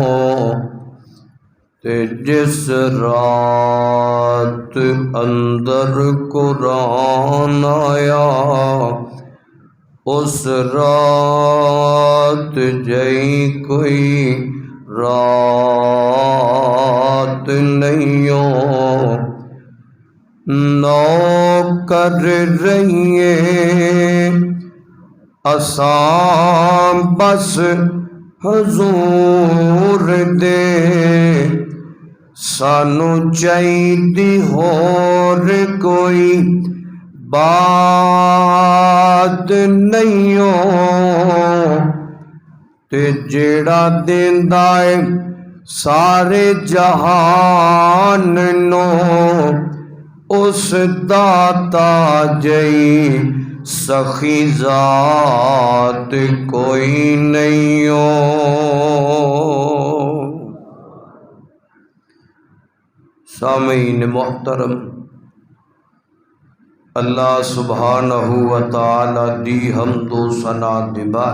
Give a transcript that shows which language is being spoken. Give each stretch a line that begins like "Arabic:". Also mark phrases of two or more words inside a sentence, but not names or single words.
Punjabi: تے جس رات اندر قرآن آیا اس رات جئی کوئی رات نہیں ہو، نو کر رہیے اساں بس حضور دے، سانو چاہیدی ہور کوئی بات نہیں ہو، تے جیڑا دیندا ہے سارے جہان نو اس داتا جئی سخی ذات کوئی نہیں ہو۔ سامعین محترم، اللہ سبحانہ و تعالی دی حمد و ثنا دے بعد